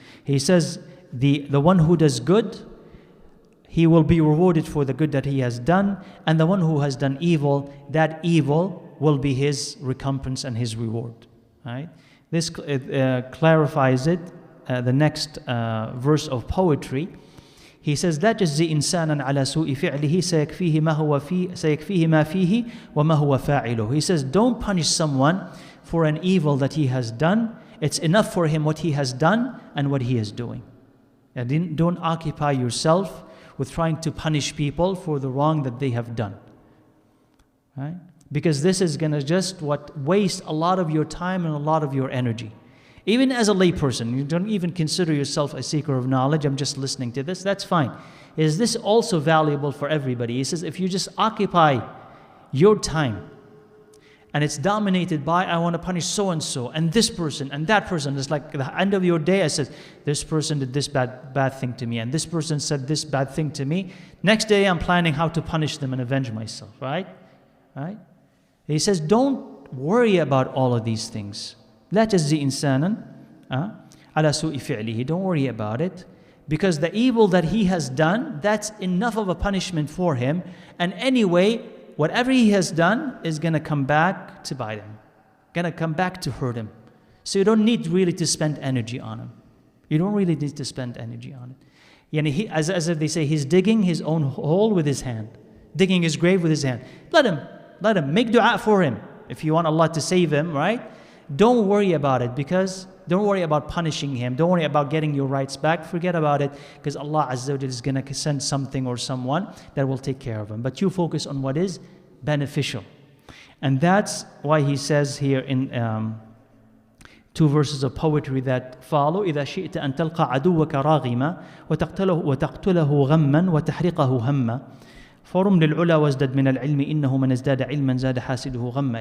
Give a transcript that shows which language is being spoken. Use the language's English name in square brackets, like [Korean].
[English] He says, the one who does good, he will be rewarded for the good that he has done, and the one who has done evil, that evil will be his recompense and his reward. Right? This clarifies it. The next verse of poetry. He says, [Arabic] لا تجزي إنسانا على سوء فعله سيكفيه ما فيه وما هو فاعله. [English] He says, don't punish someone for an evil that he has done. It's enough for him what he has done and what he is doing. And don't occupy yourself with trying to punish people for the wrong that they have done. Right? Because this is going to just waste a lot of your time and a lot of your energy. Even as a layperson, you don't even consider yourself a seeker of knowledge, I'm just listening to this, that's fine. Is this also valuable for everybody? He says, if you just occupy your time, and it's dominated by, I want to punish so-and-so, and this person, and that person, it's like at the end of your day, I said, this person did this bad thing to me, and this person said this bad thing to me. Next day, I'm planning how to punish them and avenge myself, right? Right? He says, don't worry about all of these things. [Arabic] لا تجزي إنسانا على سوء فعله. [English] Don't worry about it, because the evil that he has done, that's enough of a punishment for him. And anyway, whatever he has done is going to come back to bite him, going to come back to hurt him. So you don't need really to spend energy on him. You don't really need to spend energy on it. As they say, he's digging his own hole with his hand, digging his grave with his hand. Let him, make dua for him. If you want Allah to save him, right? Don't worry about it, because don't worry about punishing him. Don't worry about getting your rights back. Forget about it, because Allah Azza wa Jalla is going to send something or someone that will take care of him. But you focus on what is beneficial. And that's why he says here in two verses of poetry that follow, [Arabic] إذا شئت أن تلقى عدوك راغما وتقتله غما وتحرقه هما فرم للعلا وازدد من العلم إنه من ازداد علما زاد حاسده غما.